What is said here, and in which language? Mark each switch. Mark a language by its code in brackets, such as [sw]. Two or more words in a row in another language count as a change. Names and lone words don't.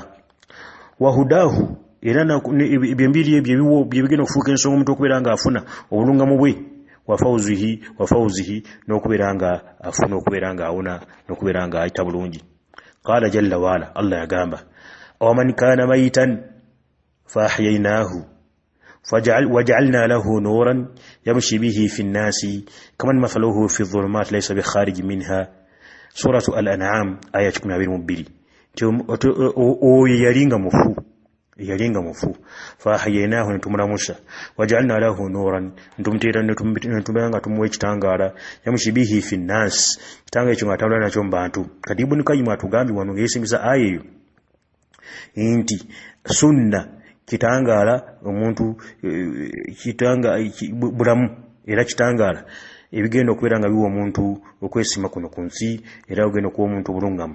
[lg] Wahudahu, era byembiri ebyo bye bigenda okufuuka ensonga omuntu okubeera nga afuna obulungamu bwe, wafawuzihi n'okubeera nga afuna okubeera nga awona n'okubeera nga ayita bulungi. [ar] قال جل وعلا، Allah yagamba ومن كان ميتا فأحييناه وجعلنا له نورا يمشي به في الناس كمن مثله في الظلمات ليس بخارج منها، سورة الأنعام آية 12. [lg] Oyo yalinga mufu faahyaynaahu netumulamusa, [ar] وجعلنا له نورا [lg] ntumteera netumbeera nga tumuwa ekitangaala, [ar] يمشي به في الناس, [lg] kitanga ekyo ng'atambula nakyo mu bantu. Kati Ibn Qayyim atugambye wano ng'eyesimisa aya eyo nti sunna kitangaala omuntu bulamu, era kitangaala ebigenda okubeera nga biwa omuntu okwesiima kuno ku nsi, era ogenda okuwa omuntu obulungamu.